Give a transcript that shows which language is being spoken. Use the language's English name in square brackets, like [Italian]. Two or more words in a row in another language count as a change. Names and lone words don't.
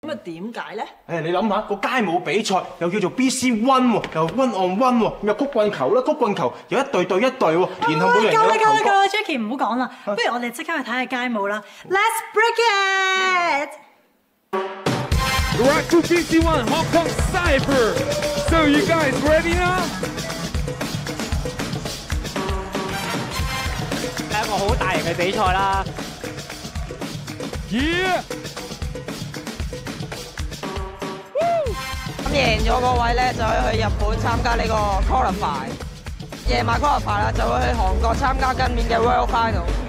[Cantonese] 咁啊點解咧？你諗下個街舞比賽又叫做 BC One 喎，又 [English] One on One [Cantonese] 喎，又曲棍球啦，曲棍球又一隊對一隊喎，然後每人有一球夠啦 ，Jackie 唔好講啦，不如我哋即刻去睇下街舞啦 ！ [English] Let's break it！Right to BC One Hong Kong Cyber. So you guys ready now? [Cantonese] 係一個好大型嘅比賽啦。 Yeah！咁贏咗嗰位咧，就可以去日本參加呢個 qualify， 夜晚 qualify 啦，就會去韓國參加今年嘅 World Final。